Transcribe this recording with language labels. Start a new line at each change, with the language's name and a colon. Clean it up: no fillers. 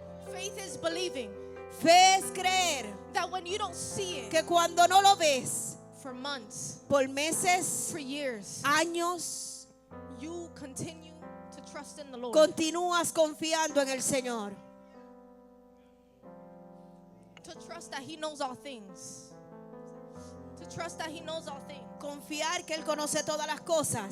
English: Faith is believing
Spanish: Fe es creer
English: that when you don't see it
Spanish: que cuando no lo ves
English: for months,
Spanish: por meses,
English: for years,
Spanish: años,
English: you continue to trust in the Lord.
Spanish: continúas confiando en el Señor.
English: To trust that He knows all things. To trust that He knows all things.
Spanish: Confiar que Él conoce todas las cosas.